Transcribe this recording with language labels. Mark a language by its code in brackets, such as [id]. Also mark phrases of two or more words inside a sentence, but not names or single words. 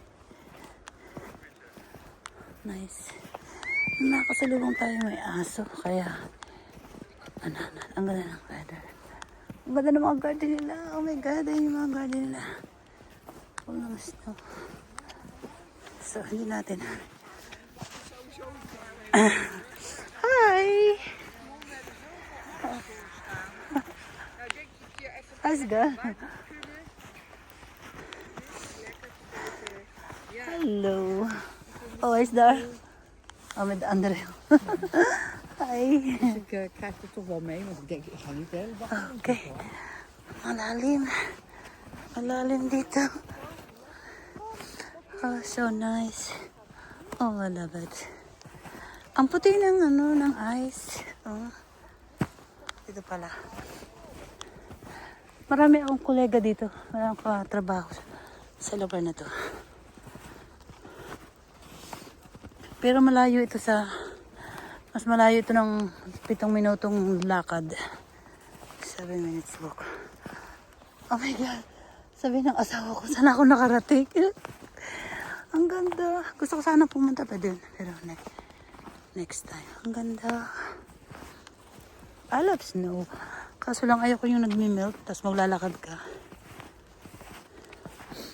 [en] Nice. [tl] Nakasalubong tayo may aso. Kaya, ang ganda ng weather. Ang ganda ng mga garden nila. [en] Oh my God, [tl] ayun yung mga garden nila. Oh, ng snow. So, hindi natin. [en] Hi! Asga. [nl] Hallo. Oh, is daar? Oh, met de andere. Hi. Dus ik krijg er toch wel mee, want ik denk, ik ga niet de hele dag. [tl] Okay. Malalim. Malalim dito. [en] Oh, so nice. Oh, I love it. [tl] Ang puti ng ng ice. Oh. Dito pala. Marami akong kolega dito. Marami akong trabaho sa lugar na to. Pero malayo ito mas malayo ito ng 7 minutong lakad. [en] 7 minutes walk. Oh my God. [tl] Sabi ng asawa ko, sana ako nakarating. Ang ganda. Gusto ko sana pumunta pa din. [en] Pero next time. [tl] Ang ganda. [en] I love snow. [tl] Kaso lang ayoko yung nagme-melt, tapos maglalakad ka.